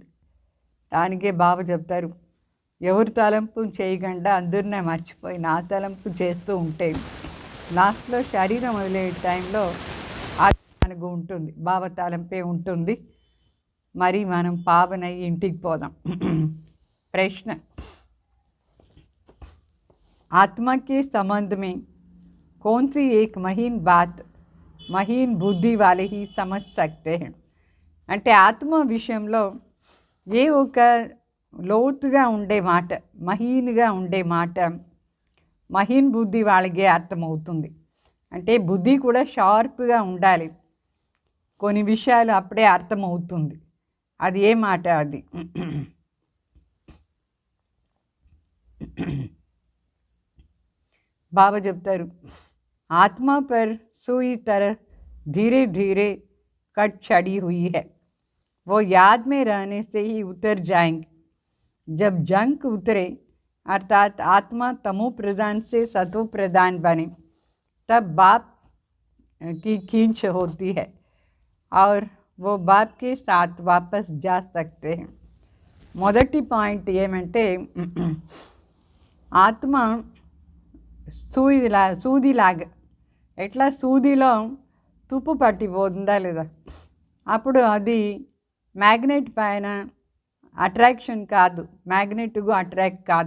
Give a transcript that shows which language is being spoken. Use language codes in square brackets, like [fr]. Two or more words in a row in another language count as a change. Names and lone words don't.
[te] దానికే బాబా చెప్తారు, ఎవరు తలంపు చేయకుండా అందరినే మర్చిపోయి నా తలంపు చేస్తూ ఉంటే లాస్ట్లో శరీరం వదిలే టైంలో అది మనకు ఉంటుంది, బాబా తలంపే ఉంటుంది. మరి మనం పావనై ఇంటికి పోదాం. [hi] ప్రశ్న, आत्मा के संबंध में कौन सी एक महीन बात महीन बुद्धि वाले ही समझ सकते हैं? [te] అంటే ఆత్మ విషయంలో ఏ ఒక లోతుగా ఉండే మాట, మహీన్గా ఉండే మాట మహీన్ బుద్ధి వాళ్ళకే అర్థమవుతుంది. అంటే బుద్ధి కూడా షార్ప్గా ఉండాలి. కొన్ని విషయాలు అప్పుడే అర్థమవుతుంది. అది ఏ మాట? అది बाबा చెప్తారు, [hi] आत्मा पर सुई तरह धीरे धीरे कट चढ़ी हुई है, वो याद में रहने से ही उतर जाएंगे. जब जंक उतरे अर्थात आत्मा तमो प्रधान से सतो प्रधान बने तब बाप की खींच होती है और वो बाप के साथ वापस जा सकते हैं. [te] మొదటి పాయింట్ ఏమంటే ఆత్మ సూదిలాగా ఎట్లా సూదిలో తుప్పు పట్టిపోతుందా లేదా, అప్పుడు అది మ్యాగ్నెట్ పైన అట్రాక్షన్ కాదు, మ్యాగ్నెట్కు అట్రాక్ట్ కాదు.